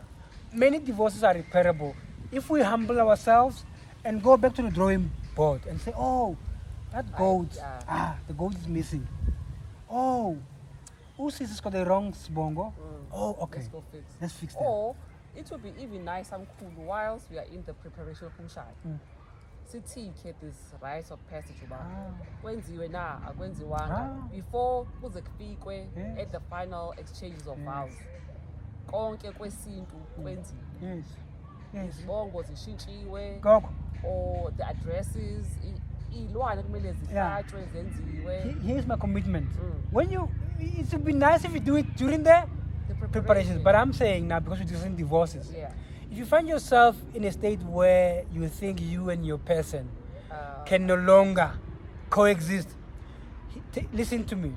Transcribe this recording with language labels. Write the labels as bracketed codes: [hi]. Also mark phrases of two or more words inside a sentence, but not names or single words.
[en] Many divorces are repairable if we humble ourselves and go back to the drawing board and say, oh, that goat, the goat is missing. Oh, Usis has got the wrong sbongo. Oh, okay. Let's go fix. Let's fix that. Or it would be even nice and cool whilst we are in the preparation of umshado. Sitike this rites of passage [zu] uba kwenziwe na akwenziwanga [en] before [zu] kuze kufikwe [en] at the final exchanges of vows. [zu] Konke kwesintu kwenziwe. [en] Yes. Yes. [zu] Izibongo zishintshiwe Gogo. [en] or the addresses [zu] ilwane kumele zihlatshwe zenziwe. [en] Here's my commitment. When it would be nice if you do it during the preparations, but I'm saying now because we're discussing divorces. Yeah. If you find yourself in a state where you think you and your person can no longer coexist, listen to me.